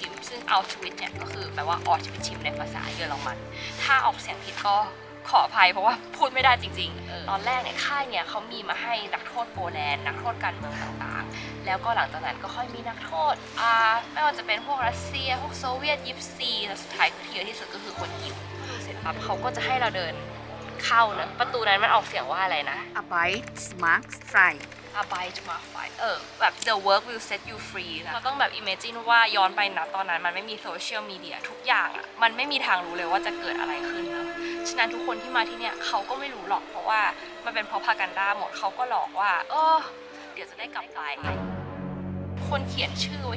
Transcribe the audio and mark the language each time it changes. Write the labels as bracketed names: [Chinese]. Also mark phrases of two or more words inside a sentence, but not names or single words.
[Thai] มซึ่งออสวิชเนี่ยก็คือแปลว่าออสวิชิมในภาษาเยอรมันถ้าออกเสียงผิดก็ขออภัยเพราะว่าพูดไม่ได้จริงๆตอนแรกเนี่ยค่ายเนี่ยเขามีมาให้นักโทษโปแลนด์นักโทษการเมืองต่างๆแล้วก็หลังจากนั้นก็ค่อยมีนักโทษไม่ว่าจะเป็นพวกรัสเซียพวกโซเวียตยิปซีและสุดท้ายคือที่เยอะที่สุดก็คือคนยิวเสร็จปั๊บเขาก็จะให้เราเดินเข้าเนอะประตูนั้นมันออกเสียงว่าอะไรนะ [German] Arbeit macht frei Arbeit macht frei [Thai] แบบ [English] the work will set you free [Thai] นะเราต้องแบบ imagine ว่าย้อนไปนะตอนนั้นมันไม่มีโซเชียลมีเดียทุกอย่างอ่ะมันไม่มีทางรู้เลยว่าจะเกิดอะไรขึ้นนะฉะนั้นทุกคน ที่มาที่เนี่ยเขาก็ไม่รู้หรอกเพราะว่ามันเป็นเพราะพากันด้าหมดเขาก็หลอกว่าเดี๋ยวจะได้กลับไปคนเขียนชื่อไว้